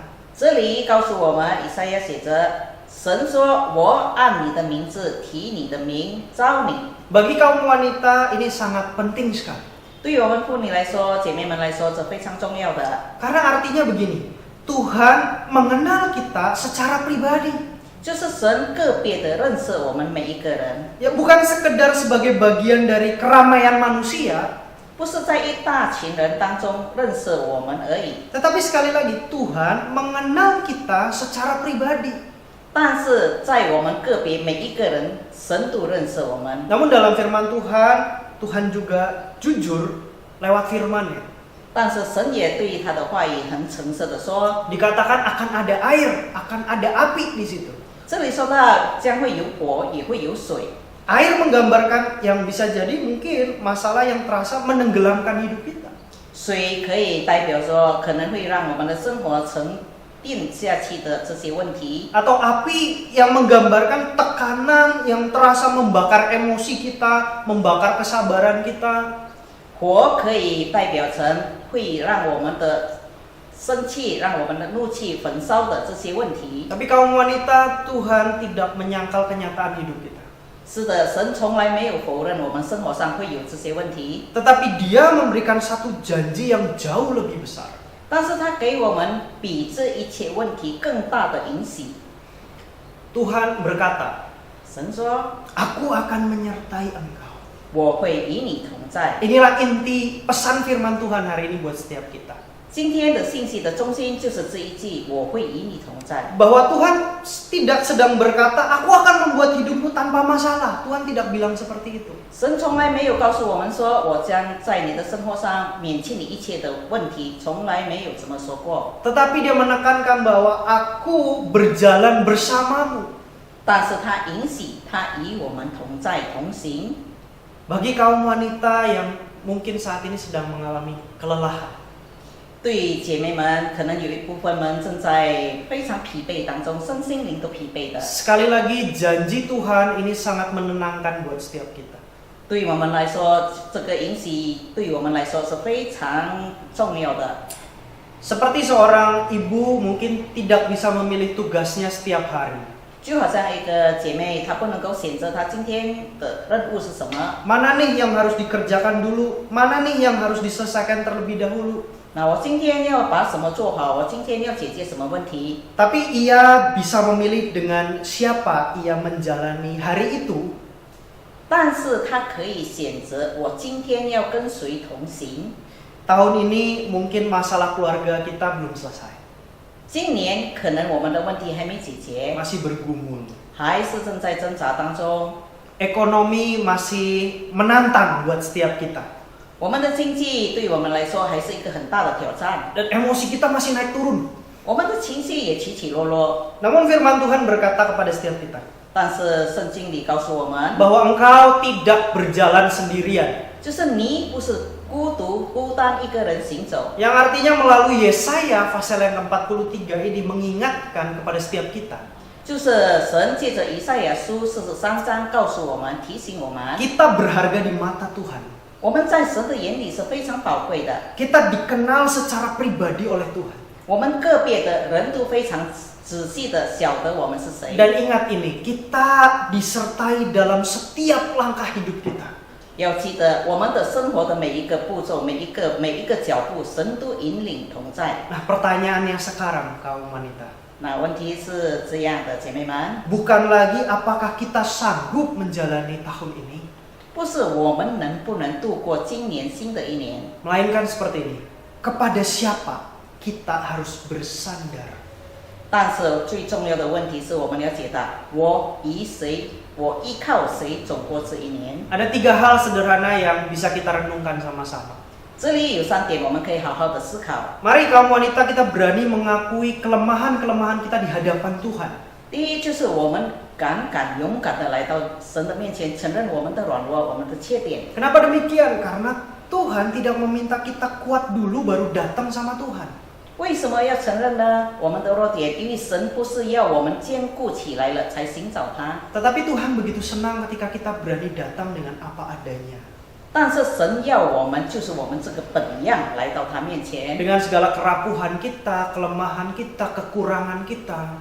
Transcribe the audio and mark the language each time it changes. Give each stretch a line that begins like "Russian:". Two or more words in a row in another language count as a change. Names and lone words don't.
Chinese: 这里告诉我们，以赛亚写着，神说：“我按你的名字提你的名，召你。”
Indonesian: Bagi kaum wanita ini sangat penting sekali.
Chinese: 对于我们妇女来说，姐妹们来说，这非常重要的。
Indonesian: Karena artinya begini, Tuhan mengenal kita secara pribadi.
Chinese: 就是神个别的认识我们每一个人，
Indonesian: Ya bukan sekedar sebagai bagian dari keramaian manusia,
Chinese: 不是在一大群人当中认识我们而已。
Indonesian: tetapi sekali lagi Tuhan mengenal kita secara pribadi.
Chinese: 但是在我们个别每一个人，神都认识我们。
Indonesian: Namun dalam firman Tuhan, Tuhan juga jujur lewat firman-Nya.
Chinese: 但是神也对于他的话语很诚实的说，
Indonesian: Dikatakan akan ada air, akan ada api di situ.
Chinese: 这里说到将会有火，也会有水。
Indonesian: Air menggambarkan yang bisa jadi mungkin masalah yang terasa menenggelamkan hidup kita.
Chinese: 水可以代表说可能会让我们的生活沉淀下去的这些问题，
Indonesian: Atau api yang menggambarkan tekanan yang terasa membakar emosi kita, membakar kesabaran kita.
Chinese: 火可以代表成会让我们的生气、让我们的怒气焚烧的这些问题。
Indonesian: Tapi kaum wanita, Tuhan tidak menyangkal kenyataan hidup kita.
Chinese: 是的，神从来没有否认我们生活上会有这些问题，
Indonesian: Tetapi Dia memberikan satu janji yang jauh lebih besar.
Chinese: 但是他给我们比这一切问题更大的允许。
Indonesian: Tuhan berkata,
Chinese: 神说
Indonesian: Aku akan menyertai engkau.
Chinese: 我会与你同在。
Indonesian: Inilah inti pesan firman Tuhan hari ini buat setiap kita.
Chinese: 今天的信息的中心就是这一句，我会与你同在。
Indonesian: Bahwa Tuhan tidak sedang berkata, aku akan membuat hidupmu tanpa masalah. Tuhan tidak bilang seperti itu.
Chinese: 神从来没有告诉我们说，我将在你的生活上免去你一切的问题，从来没有这么说过。
Indonesian: Tetapi Dia menekankan bahwa aku berjalan bersamamu.
Chinese: 但是他允许他与我们同在同行。
Indonesian: Bagi kaum wanita yang mungkin saat ini sedang mengalami kelelahan,
Chinese: 对于姐妹们，可能有一部分们正在非常疲惫当中，身心灵都疲惫的。
Indonesian: sekali lagi janji Tuhan ini sangat menenangkan buat setiap kita.
Chinese: 对于我们来说，这个允许对于我们来说是非常重要的。
Indonesian: Seperti seorang ibu mungkin tidak bisa memilih tugasnya setiap hari.
Chinese: 就好像一个姐妹，她不能够选择她今天的任务是什么。
Indonesian: Mana nih yang harus dikerjakan dulu? Mana nih yang harus diselesaikan terlebih dahulu?
Chinese: 那我今天要把什么做好？我今天要解决什么问题？
Indonesian: Tapi ia bisa memilih dengan siapa ia menjalani hari itu.
Chinese: 但是她可以选择，我今天要跟谁同行。
Indonesian: Tahun ini mungkin masalah keluarga kita belum selesai.
Chinese: 今年可能我们的问题还没解决，
Indonesian: Masih bergumul.
Chinese: 还是正在挣扎当中。
Indonesian: Ekonomi masih menantang buat setiap kita.
Chinese: 我们的经济对我们来说还是一个很大的挑战，
Indonesian: Dan emosi kita masih naik turun.
Chinese: 我们的情绪也起起落落。
Indonesian: Namun firman Tuhan berkata kepada setiap kita,
Chinese: 但是圣经里告诉我们，
Indonesian: bahwa engkau tidak berjalan sendirian.
Chinese: 就是你不是孤独孤单一个人行走。
Indonesian: Yang artinya melalui Yesaya pasal yang ke-43 ini mengingatkan kepada setiap kita.
Chinese: 就是神借着以赛亚书43章告诉我们，提醒我们，
Indonesian: Kita berharga di mata Tuhan.
Chinese: 我们在神的眼里是非常宝贵的。
Indonesian: Kita dikenal secara pribadi oleh Tuhan.
Chinese: 我们个别的人都非常仔细的晓得我们是谁。
Indonesian: Dan ingat ini, kita disertai dalam setiap langkah hidup kita.
Chinese: 要记得我们的生活的每一个步骤，每一个脚步，神都引领同在。
Indonesian: Nah, pertanyaannya sekarang kaum wanita,
Chinese: 那问题是这样的，姐妹们，
Indonesian: bukan lagi apakah kita sanggup menjalani tahun ini,
Chinese: 不是我们能不能度过今年新的一年，
Indonesian: melainkan seperti ini, kepada siapa kita harus bersandar.
Chinese: 但是最重要的问题是我们了解到，我与谁，我依靠谁走过这一年。
Indonesian: Ada 3 hal sederhana yang bisa kita renungkan sama-sama.
Chinese: 这里有3点，我们可以好好的思考。
Indonesian: Mari kaum wanita kita berani mengakui kelemahan-kelemahan kita di hadapan Tuhan.
Chinese: 第一就是我们勇敢的来到神的面前，承认我们的软弱，我们的缺点。
Indonesian: Kenapa demikian? Karena Tuhan tidak meminta kita kuat dulu baru datang sama Tuhan.
Chinese: 为什么要承认呢？我们的弱点，因为神不是要我们坚固起来了才寻找他，
Indonesian: Tetapi Tuhan begitu senang ketika kita berani datang dengan apa adanya.
Chinese: 但是神要我们就是我们这个本样来到他面前，
Indonesian: Dengan segala kerapuhan kita, kelemahan kita, kekurangan kita.